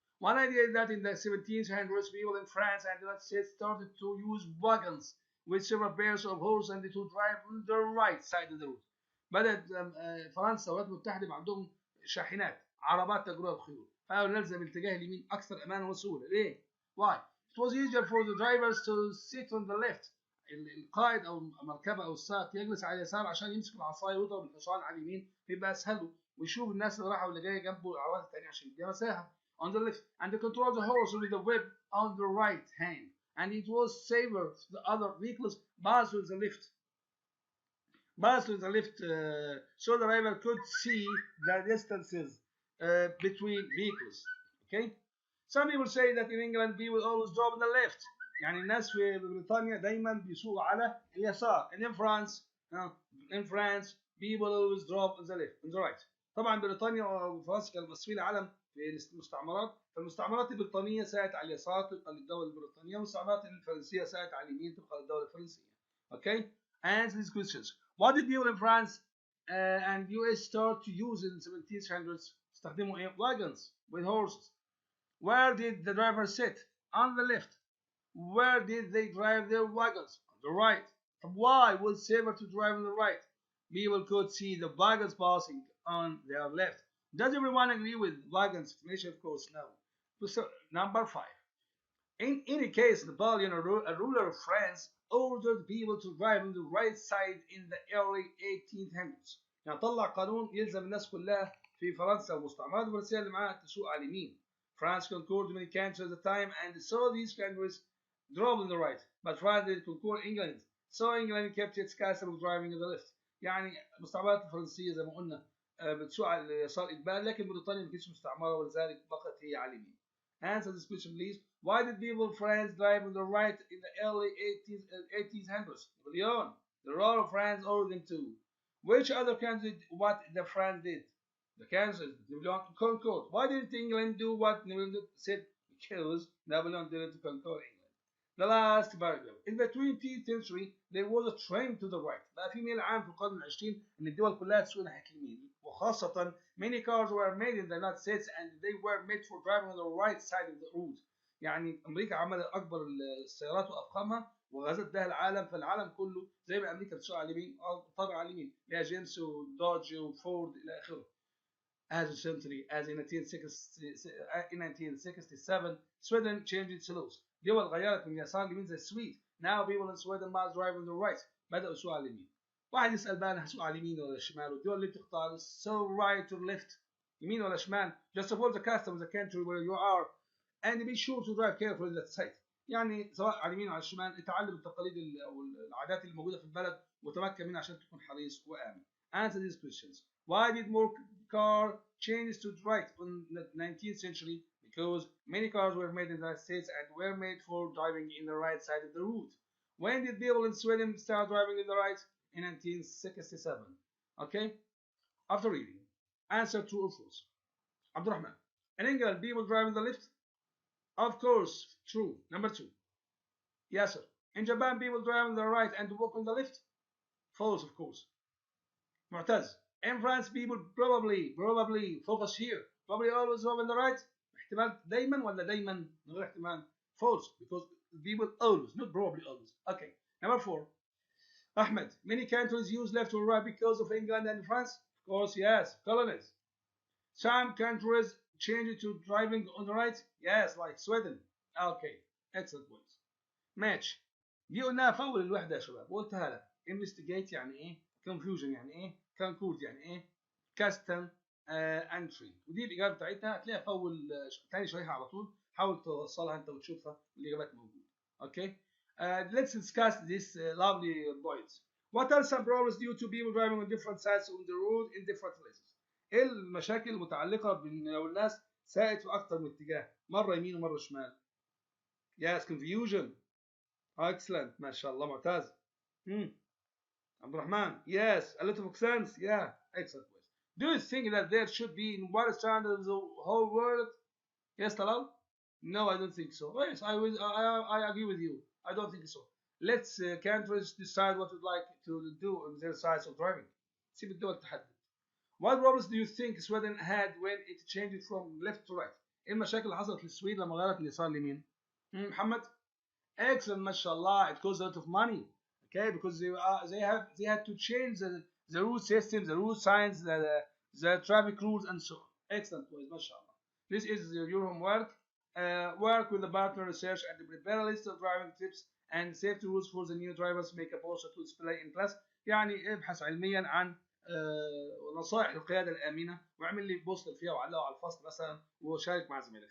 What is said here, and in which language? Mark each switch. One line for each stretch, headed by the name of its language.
English: One idea is that in the 1700s, people in France and the United States started to use wagons with several pairs of horses and to drive on the right side of the road.
Arabic: بدأت فرنسا والولايات المتحدة عندهم شاحنات، عربات تجربة الخيول، فقالوا نلزم الاتجاه اليمين أكثر أمانا وسهولة. ليه؟
English: Why? It was easier for the drivers to sit on the left.
Arabic: القائد أو المركبة أو السائق يجلس على اليسار عشان يمسك العصاية ويضرب الحصان على اليمين، فيبقى أسهل له ويشوف الناس اللي رايحة واللي جاية جنبه العربات التانية عشان يديها مساحة.
English: On the left, and to control the horse with the whip on the right hand. And it was safer for the other vehicles passed with the left. So the driver could see the distances between vehicles. Okay? Some people say that in England people always drive on the left.
Arabic: يعني الناس في بريطانيا دايما بيسوقوا على اليسار.
English: And in France people always drive on the left, on the right.
Arabic: طبعا بريطانيا وفرنسا كانوا ماسكين العالم في المستعمرات، فالمستعمرات البريطانية ساعت على اليسار طبقا للدولة البريطانية، والمستعمرات الفرنسية ساعت على اليمين طبقا للدولة الفرنسية.
English: Okay? Answer these questions. What did people in France and US start to use in the 1700s?
Arabic: استخدموا ايه؟
English: Wagons with horses. Where did the driver sit? On the left. Where did they drive their wagons? On the right. Why was it safer to drive on the right? People could see the wagons passing on their left. Does everyone agree with wagons explanation? Of course, no. So, number 5. In any case, Napoleon, a ruler of France, ordered people to drive on the right side in the early 1800s.
Arabic: يعني طلع قانون يلزم الناس كلها في فرنسا والمستعمرات الفرنسية اللي معاها تسوق على اليمين.
English: France conquered many countries at the time, and so these countries drove on the right. But France did conquer England, so England kept its custom of driving on the left.
Arabic: يعني المستعمرات الفرنسية زي ما قلنا بتسوق على اليسار إجباري، لكن بريطانيا ما كانتش مستعمرة ولذلك بقت هي على اليمين.
English: Answer this question, please. Why did people in France drive on the right in the early 1800s? Napoleon, the ruler of France, ordered them to. Which other country did what the France did? The country Napoleon conquered. Why didn't England do what Napoleon said? Because Napoleon didn't conquer England. The last paragraph. In the 20th century, there was a trend to the right.
Arabic: بقى في ميل عام في القرن العشرين إن الدول كلها تسوق ناحية اليمين، وخاصة
English: many cars were made in the United States and they were made for driving on the right side of the road.
Arabic: يعني أمريكا عملت أكبر السيارات وأفخمها وغزت بها العالم، فالعالم كله زي ما أمريكا بتسوق على اليمين طبعا على اليمين، لها جنس ودوج وفورد إلى آخره.
English: As recently as in 1967, Sweden changed its laws.
Arabic: دول غيرت من اليسار لليمين زي السويد.
English: Now people in Sweden must drive on the right.
Arabic: بدأوا يسوقوا على اليمين. واحد يسأل بقى أنا هسوق على اليمين ولا الشمال؟ والدول اللي بتختار
English: so right or left،
Arabic: يمين ولا شمال.
English: Just follow the custom of the country where you are and be sure to drive carefully that side.
Arabic: يعني سواء على اليمين أو على الشمال اتعلم التقاليد أو العادات اللي موجودة في البلد وتمكن منها عشان تكون حريص وآمن.
English: Answer these questions. Why did more car change to right in the 19th century? Because many cars were made in the United States and were made for driving in the right side of the road. When did people in Sweden start driving in the right? In 1967. Okay? After reading, answer true or false. Abdurrahman. In England, people drive in the left? Of course, true. Number 2. Yes, sir. In Japan, people drive on the right and walk on the left? False, of course. Mu'taz. In France people probably focus here. Probably always move on the right.
Arabic: احتمال دايما ولا دايما من غير احتمال؟
English: False, because people always, not probably always. Okay. Number 4. Ahmed, many countries use left or right because of England and France. Of course, yes. Colonies. Some countries change it to driving on the right. Yes, like Sweden. Okay. Excellent points. Match.
Arabic: دي قلناها في اول الوحده يا شباب وقلتها لك. investigate يعني ايه؟ confusion يعني ايه؟ conclude يعني ايه؟ custom entry. ودي الاجابه بتاعتها هتلاقيها في اول تاني شريحه على طول. حاول توصلها انت وتشوفها الاجابات موجوده. اوكي.
English: Let's discuss this lovely points. What are some problems due to people driving on different sides of the road in different places?
Arabic: ايه المشاكل المتعلقه بان لو الناس ساقت في اكتر من اتجاه مره يمين ومره شمال؟
English: Yes, confusion.
Arabic: Excellent. ما شاء الله معتز. عبد الرحمن.
English: Yes, a lot of sense. Yeah, excellent. Do you think that there should be in one standard of the whole world? Yes, Talal? No, I don't think so. Yes, I agree with you. I don't think so. Let's countries decide what we'd like to do on their sides of driving.
Arabic: سيب الدول تحدد.
English: What problems do you think Sweden had when it changed from left to right?
Arabic: ايه المشاكل اللي حصلت للسويد لما غيرت من يسار ليمين؟ محمد؟
English: Excellent, mashallah. It costs a lot of money, okay? Because they had to change the route system, the route signs, the traffic rules, and so on. Excellent, boys, mashallah. This is your homework. Work with the partner, research, and prepare a list of driving tips and safety rules for the new drivers. Make a poster to display in class.
Arabic: يعني ابحث علميا عن نصائح القيادة الآمنة واعمل لي بوستر فيها وعلقه على الفصل مثلا وشارك مع زميلك.